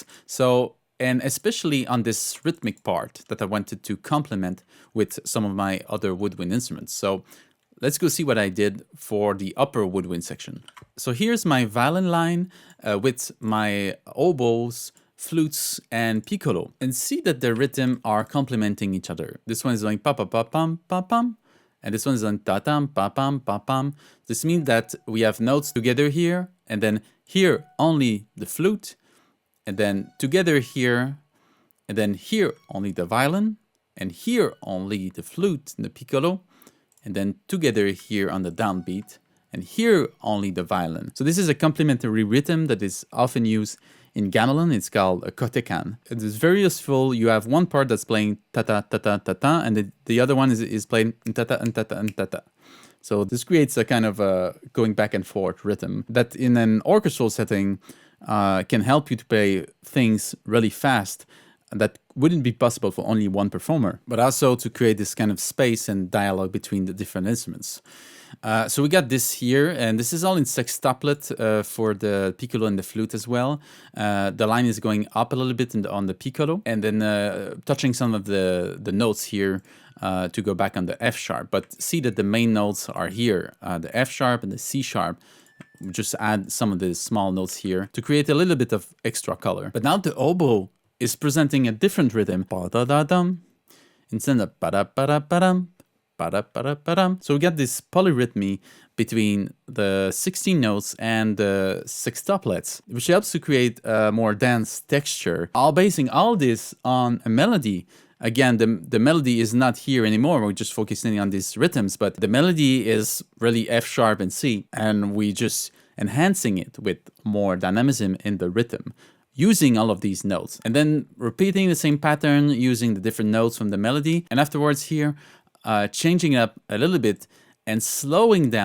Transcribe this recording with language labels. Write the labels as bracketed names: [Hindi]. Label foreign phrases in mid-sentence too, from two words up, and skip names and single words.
[English] And especially on this rhythmic part that I wanted to complement with some of my other woodwind instruments. So let's go see what I did for the upper woodwind section. So here's my violin line with my oboes, flutes, and piccolo. And see that the rhythm are complementing each other. This one is going pa-pa-pa-pam, pa-pam, and this one is going ta-tam, pa-pam, pa-pam. This means that we have notes together here, and then here only the flute, and then together here, and then here only the violin, and here only the flute and the piccolo, and then together here on the downbeat, and here only the violin. So this is a complementary rhythm that is often used in gamelan. It's called a kotekan. It is very useful. You have one part that's playing ta-ta, ta-ta, ta-ta, and the other one is playing ta-ta, and ta-ta, and ta-ta. So this creates a kind of a going back and forth rhythm that in an orchestral setting can help you to play things really fast that wouldn't be possible for only one performer, but also to create this kind of space and dialogue between the different instruments. So we got this here, and this is all in sextuplet for the piccolo and the flute as well. The line is going up a little bit on the piccolo, and then touching some of the notes here to go back on the F sharp. But see that the main notes are here, the F sharp and the C sharp. We just add some of the small notes here to create a little bit of extra color. But now the oboe is presenting a different rhythm. Ba-da-da-dum, instead of ba-da-ba-da-ba-dum. So we got this polyrhythmy between the 16 notes and the sextuplets, which helps to create a more dense texture, all basing all this on a melody. Again, the melody is not here anymore. We're just focusing on these rhythms, but the melody is really F sharp and C, and we just enhancing it with more dynamism in the rhythm, using all of these notes, and then repeating the same pattern using the different notes from the melody, and afterwards here, changing it up a little bit and slowing down.